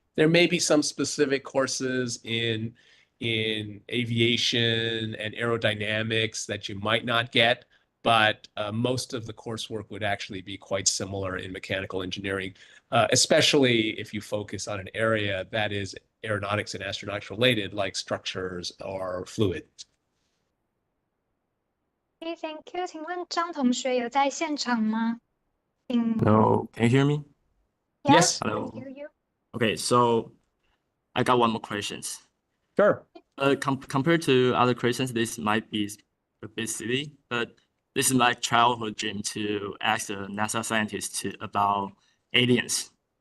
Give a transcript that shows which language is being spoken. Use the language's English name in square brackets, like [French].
[English] There may be some specific courses in aviation and aerodynamics that you might not get, but most of the coursework would actually be quite similar in mechanical engineering, especially if you focus on an area that is aeronautics and astronautics related, like structures or fluid. Okay, thank you. [Chinese] 请问张同学有在现场吗？ [English] Hello, can you hear me? Yes. Hello. I hear you. Okay, so I got one more questions. Sure. Compared to other questions, this might be a bit silly, but this is my childhood dream to ask a NASA scientist about aliens.